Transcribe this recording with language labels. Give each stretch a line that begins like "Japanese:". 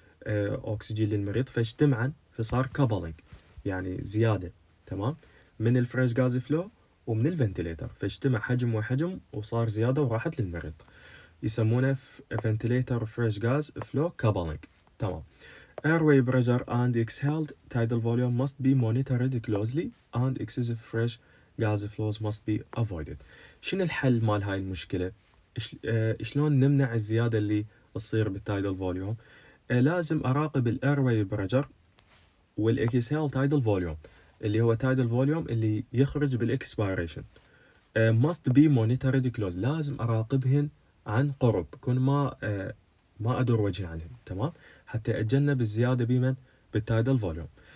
Arabic: اكسجين للمريض، فاجتمعا فصار كابلينج، يعني زيادة، تمام، من الفريش غاز فلو ومن الفنتيليتر، فاجتمع حجم وحجم وصار زيادة وراحت للمريض، يسمونه
English: ventilator fresh gas flow coupling.
Arabic: تمام.
English: Airway pressure and exhaled tidal volume must be monitored closely and excessive fresh gas flows must be avoided.
Arabic: شنو الحل مال هاي المشكلة؟ شلون نمنع الزيادة اللي تصير بالتايدل فوليوم؟ لازم أراقب الايرواي بريشر والاكسهال تايدل فوليوم، اللي هو تايدل فوليوم اللي يخرج بالاكسبيريشن.
English: must be monitored close،
Arabic: لازم أراقبهن عن قرب، كون ما أدور وجهي عنهم، تمام، حتى أتجنب الزيادة بمن؟ بالتايدل فوليوم.